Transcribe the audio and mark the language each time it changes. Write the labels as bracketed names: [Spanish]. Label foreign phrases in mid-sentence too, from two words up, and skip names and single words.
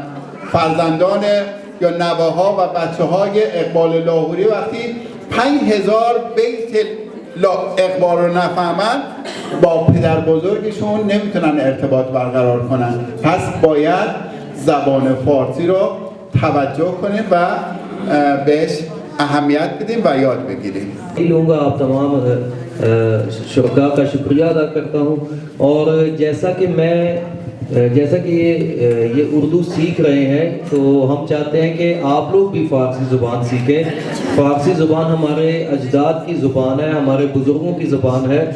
[Persian] فرزندان یا نوه‌ها و بچه‌های اقبال لاهوری وقتی 5000 بیت اقبال رو نفهمن با پدر بزرگشون نمیتونن ارتباط برقرار کنن. پس باید زبان فارسی رو توجه کنیم و بهش اهمیت بدیم و یاد بگیریم. [Urdu] لوں گا آپ تمام شرکا کا شکریہ ادا کرتا ہوں. اور جیسا کہ یہ اردو سیکھ رہے ہیں تو ہم چاہتے ہیں کہ آپ لوگ بھی فارسی زبان سیکھیں. فارسی زبان ہمارے اجداد کی زبان ہے, ہمارے بزرگوں کی زبان ہے.